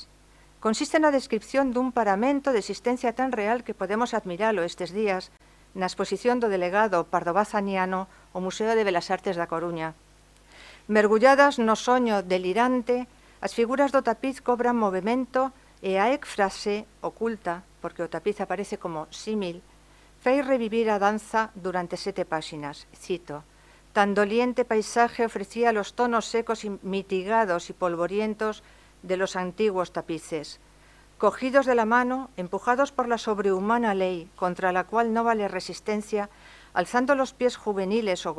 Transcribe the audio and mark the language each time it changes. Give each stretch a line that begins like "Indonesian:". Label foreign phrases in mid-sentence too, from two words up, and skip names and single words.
Galician: Consiste na descripción dun paramento de existencia tan real que podemos admiralo estes días na exposición do delegado pardobazaniano ao Museo de Belas Artes da Coruña. Mergulladas no soño delirante, as figuras do tapiz cobran movimento e a éfrase oculta, porque o tapiz aparece como símil, fai revivir a danza durante 7 páxinas. Cito:
Spanish: «Tan doliente paisaje ofrecía los tonos secos y mitigados y polvorientos de los antiguos tapices. Cogidos de la mano, empujados por la sobrehumana ley, contra la cual no vale resistencia, alzando los pies juveniles o